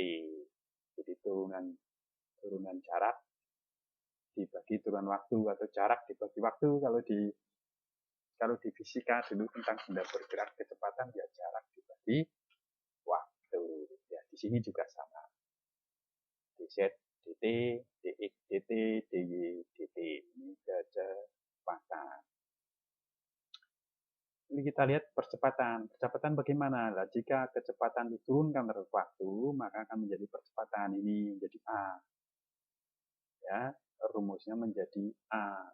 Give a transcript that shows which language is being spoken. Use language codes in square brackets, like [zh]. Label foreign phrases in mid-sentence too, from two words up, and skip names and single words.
[id] Jadi turunan jarak dibagi turunan waktu, atau jarak dibagi waktu. Kalau di fisika dulu tentang benda bergerak kecepatan, ya jarak dibagi waktu. Ya, di sini juga sama. dz dt, dx dt, dy dt. Ini kecepatan. Ini kita lihat percepatan. Percepatan bagaimana? Nah, jika kecepatan diturunkan terhadap waktu, maka akan menjadi percepatan. Ini menjadi A. Ya, rumusnya menjadi A.